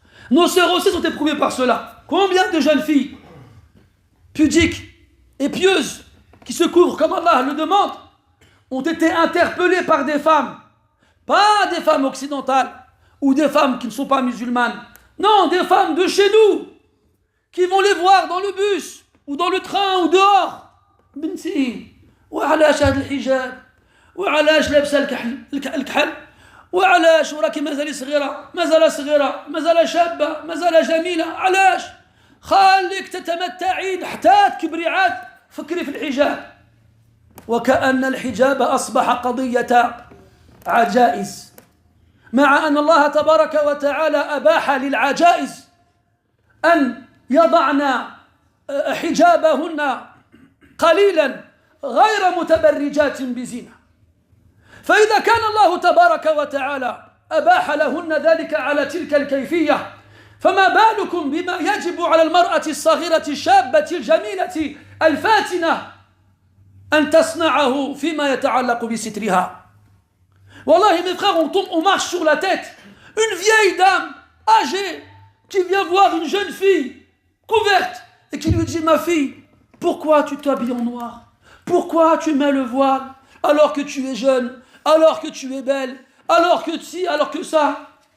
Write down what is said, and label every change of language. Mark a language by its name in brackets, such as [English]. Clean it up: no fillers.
[French] Nos sœurs aussi sont éprouvées par cela. Combien de jeunes filles pudiques et pieuses qui se couvrent comme Allah le demande ont été interpellées par des femmes, pas des femmes occidentales ou des femmes qui ne sont pas musulmanes, non, des femmes de chez nous qui vont les voir dans le bus ou dans le train ou dehors. [Arabic] Binti, وعلاش هذا الحجاب وعلاش لابسه الكحل وعلاش وراكي مازال صغيره مازال شابه مازال جميله علاش خليك تتمتعين حتى تكبري عاد فكري في الحجاب وكأن الحجاب أصبح قضية عجائز مع أن الله تبارك وتعالى أباح للعجائز أن يضعن حجابهن قليلا غير متبرجات بزينة فإذا كان الله تبارك وتعالى أباح لهن ذلك على تلك الكيفية فما بالكم بما يجب على المرأة الصغيرة الشابة الجميلة الفاتنة أن تصنعه فيما يتعلق بسترها. [French] Wallahi mes frères, on marche sur la tête. Une vieille dame âgée qui vient voir une jeune fille couverte et qui lui dit: ma fille, pourquoi tu t'habilles en noir? Pourquoi tu mets le voile alors que tu es jeune, alors que tu es belle, alors que ci, alors que ça?